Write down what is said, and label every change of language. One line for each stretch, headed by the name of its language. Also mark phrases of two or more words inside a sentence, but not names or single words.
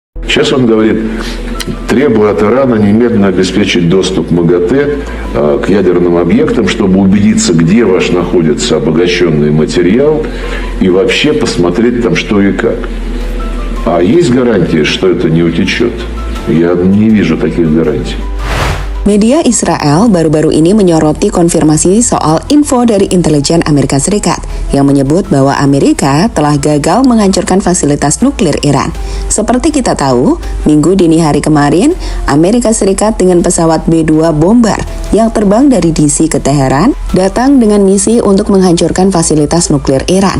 Russian: Сейчас он говорит, требуя от Ирана немедленно обеспечить доступ МАГАТЭ к ядерным объектам, чтобы убедиться, где ваш находится обогащенный материал, и вообще посмотреть там что и как. А есть гарантия, что это не утечет? Я не вижу таких гарантий.
Indonesian: Media Israel baru-baru ini menyoroti konfirmasi soal info dari intelijen Amerika Serikat yang menyebut bahwa Amerika telah gagal menghancurkan fasilitas nuklir Iran. Seperti kita tahu, minggu dini hari kemarin, Amerika Serikat dengan pesawat B-2 bomber yang terbang dari DC ke Teheran datang dengan misi untuk menghancurkan fasilitas nuklir Iran.